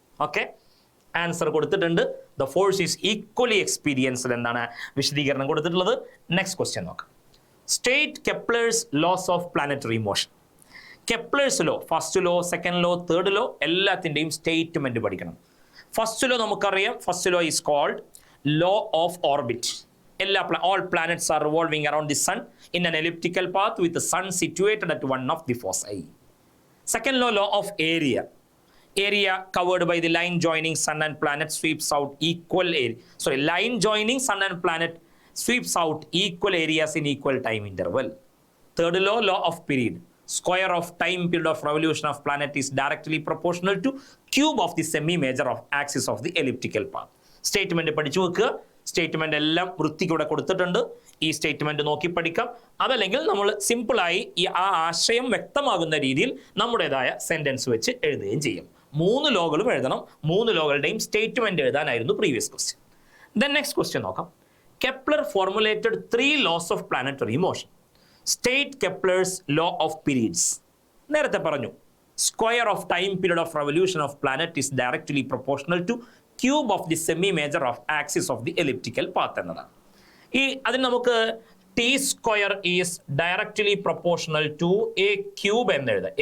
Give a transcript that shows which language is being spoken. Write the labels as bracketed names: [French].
[Malayalam] Okay, answer കൊടുത്തിട്ടുണ്ട്. [English] the force is equally experienced [Malayalam] എന്നാണ് വിശദീകരണം കൊടുത്തിട്ടുള്ളത്. നെക്സ്റ്റ് ക്വസ്റ്റ്യൻ നോക്കാം. [English] State Kepler's laws of planetary motion. Kepler's law, first law, second law, third law, [Malayalam] എല്ലാത്തിൻ്റെയും statement പഠിക്കണം. [English] First law നമുക്കറിയാം. First law is called law of orbit. all planets are revolving around the sun in an elliptical path with the sun situated at one of the foci. Second law, law of area. Area covered by the line joining sun and planet sweeps out equal area. Sorry, line joining sun and planet sweeps out equal areas in equal time interval. Third law, law of period. Square of time period of revolution of planet is directly proportional to cube of the semi-major of axis of the elliptical path. Statement [Malayalam] പഠിച്ചു വെക്കുക. Statement എല്ലാം വൃത്തിക്ക് ഇവിടെ കൊടുത്തിട്ടുണ്ട്. ഈ statement നോക്കി പഠിക്കാം. അതല്ലെങ്കിൽ നമ്മൾ സിമ്പിളായി ആ ആശയം വ്യക്തമാകുന്ന രീതിയിൽ നമ്മുടേതായ സെന്റൻസ് വെച്ച് എഴുതുകയും ചെയ്യും. 3 ലോകളും എഴുതണം. 3 ലോകളുടെയും statement എഴുതാനായിരുന്നു previous question. [English] Then next question നോക്കാം. Kepler formulated 3 laws of planetary motion. State Kepler's law of periods. [Malayalam] നേരത്തെ പറഞ്ഞു [English] Square of time period of revolution of planet is directly proportional to cube of the semi major of axis of the elliptical path എന്നതാണ്. [Malayalam] അതിന് നമുക്ക് [English] T square is directly proportional to a cube [Malayalam] എന്ന് എഴുതാം.